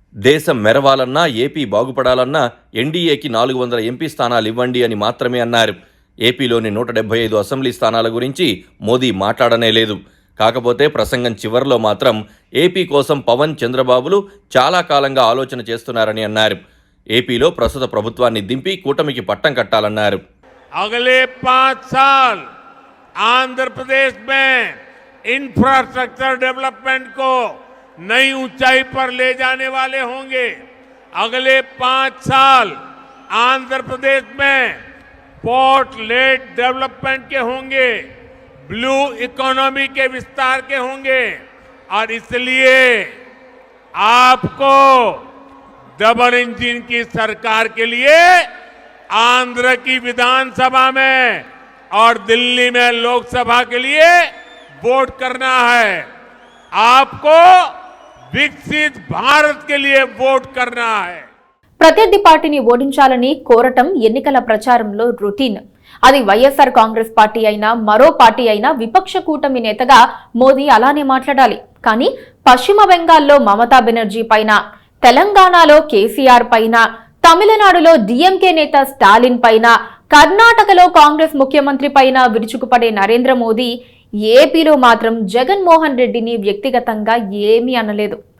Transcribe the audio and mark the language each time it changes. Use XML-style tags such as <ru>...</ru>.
<te>దేశం మెరవాలన్నా, ఏపీ బాగుపడాలన్నా ఎన్డీఏకి 400 ఎంపీ స్థానాలు ఇవ్వండి అని మాత్రమే అన్నారు. ఏపీలోని 175 అసెంబ్లీ స్థానాల గురించి మోదీ మాట్లాడనే లేదు. కాకపోతే ప్రసంగం చివర్లో మాత్రం ఏపీ కోసం పవన్ చంద్రబాబులు చాలా కాలంగా ఆలోచన చేస్తున్నారని అన్నారు. ఏపీలో ప్రస్తుత ప్రభుత్వాన్ని దింపి కూటమికి పట్టం కట్టాలన్నారు.</te> <hi>अगले 5 साल आंध्र प्रदेश में इंफ्रास्ट्रक्चर डेवलपमेंट को नई ऊंचाई पर ले जाने वाले होंगे. अगले 5 साल आंध्र प्रदेश में पोर्ट लेड डेवलपमेंट के होंगे, ब्लू इकोनॉमी के विस्तार के होंगे. और इसलिए आपको डबल इंजन की सरकार के लिए आंध्र की विधानसभा में और दिल्ली में लोकसभा के लिए वोट करना है. आपको विकसित भारत के लिए वोट करना है.</hi> <te>ప్రత్యర్థి పార్టీని ఓడించాలని కోరటం ఎన్నికల ప్రచారంలో రొటీన్. అది వైఎస్ఆర్ కాంగ్రెస్ పార్టీ అయినా, మరో పార్టీ అయినా, విపక్ష కూటమి నేతగా మోదీ అలానే మాట్లాడాలి. కానీ పశ్చిమ బెంగాల్లో మమతా బెనర్జీ పైన, తెలంగాణలో కేసీఆర్ పైన, తమిళనాడులో డీఎంకే నేత స్టాలిన్ పైన, కర్ణాటకలో కాంగ్రెస్ ముఖ్యమంత్రి పైన విరుచుకుపడే నరేంద్ర మోదీ ఏపీలో మాత్రం జగన్మోహన్ రెడ్డిని వ్యక్తిగతంగా ఏమీ అనలేదు.</te>